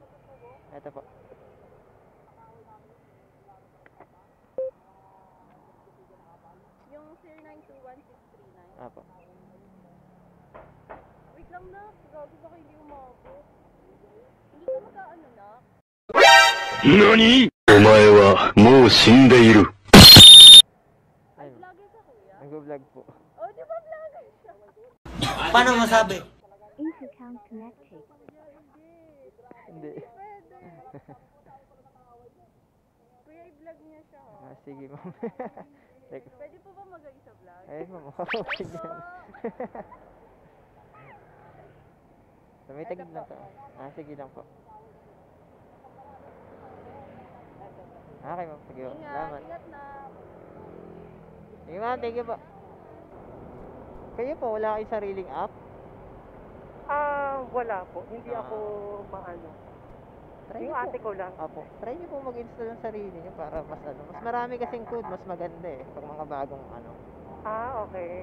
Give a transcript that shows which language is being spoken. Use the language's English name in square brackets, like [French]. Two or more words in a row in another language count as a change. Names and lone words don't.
[Filipino] Ito po. Yung 0921-639. Opo. Wait lang na. Gago baka hindi umabot. Hindi ka magkaano na. [Japanese] 何お前はもう死んでいる。 [Filipino] Ay, Vlogger ka kuya? nag-vlog po. Oh, di ba vlogger siya? Paano masabi? [English] Intercom connected. [Filipino] Hindi. Pwede. Kuya, i-vlog niya siya ha. Sige ma'am. Pwede po ba mag-ay sa vlog? Ay ma'am, okay dyan. So, may tagid lang to. Sige lang po. Okay ma'am, sige po. Ingat, Salamat. ingat na. Sige ma'am, [English] thank you [Filipino] po. Kayo po, wala kayong sariling app? Wala po. Hindi ako maano. Try Yung niyo po. ate ko lang. Apo, try niyo po mag-install ng sarili niyo para mas mas marami kasing code, mas maganda pag mga bagong Okay.